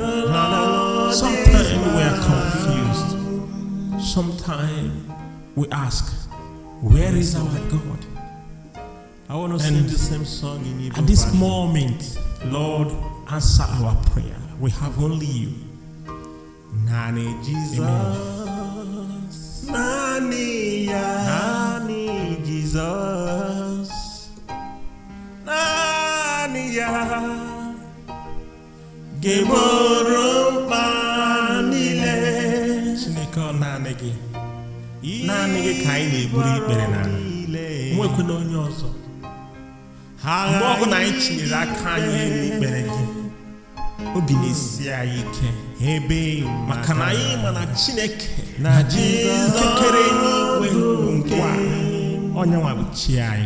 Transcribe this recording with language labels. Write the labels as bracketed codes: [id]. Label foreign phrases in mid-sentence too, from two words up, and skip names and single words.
[en] Sometimes we are confused. Sometimes we ask, where is our God? I want to sing the same song in Igbo. At this moment, Lord, answer our prayer. We have only you. [ig] Nani Jesus. Nani ya. Nani Jesus. Nani ya. Geboro panile. Chineke ọ naanị gị. Naanị gị ka anyị na-eburu ikpere n'ala. Nwekwe na onye ọzọ. Mgbe ọ bụla anyị tinyere aka anyị n'ikpere gị, obi na-esi anyị ike. Maka na anyị ma na Chineke na Jizọs kere n'igwe bụ nkwa onye nwa bụ chi anyị.